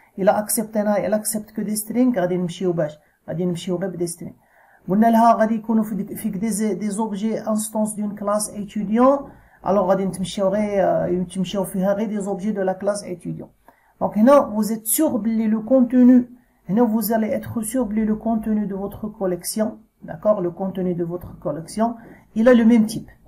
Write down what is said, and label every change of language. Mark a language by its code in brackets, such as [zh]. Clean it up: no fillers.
[fr] Il a accepté là, elle accepte que des strings. [ar] غادي نمشيو غير بدي string. قلنا لها غادي يكونوا فيك [fr] des objets instances d'une classe étudiant. Alors [ar] غادي تمشيو فيها غير [fr] des objets de la classe étudiant. Donc هنا vous êtes sûr بلي le contenu, هنا vous allez être sûr بلي le contenu de votre collection, d'accord, le contenu de votre collection, il a le même type.